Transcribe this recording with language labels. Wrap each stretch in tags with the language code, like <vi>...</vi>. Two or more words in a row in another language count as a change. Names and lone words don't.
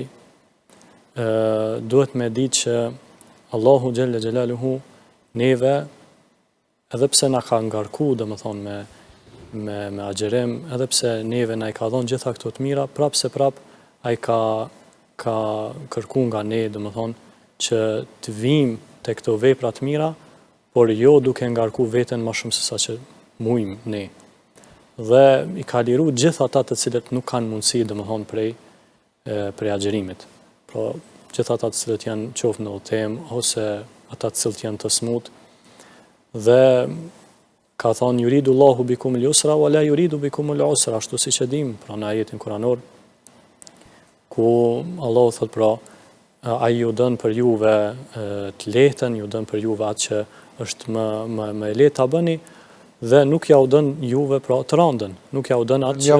<sq>duhet me ditë që Allahu</sq> <ar>جل جلاله</ar> <sq>neve, edhe pse na ka ngarku, domethënë me agjerim, edhe pse neve na i ka dhënë gjitha këto të mira, prapë se prapë ai ka kërku nga ne, domethënë që të vim te këto vepra të mira, por jo duke ngarku veten më shumë se sa që mujmë ne. Dhe i ka liru gjithë ata të cilët nuk kanë mundësi, domethënë prej agjerimit. Pra, gjithë ata të cilët janë qoftë në udhëtim ose ata të cilët janë të smut. Dhe ka thonë</sq> <ar>يريد الله بكم اليسر ولا يريد بكم العسر,</ar> <sq>ashtu siç e dim, pra në ajetin kuranor, ku Allahu thot pra, ai ju dën për juve të lehtën, ju dën për juve atë që është më e lehtë ta bëni, dhe nuk ja u dën juve pra të rëndën, nuk ja u dën atë që...</sq>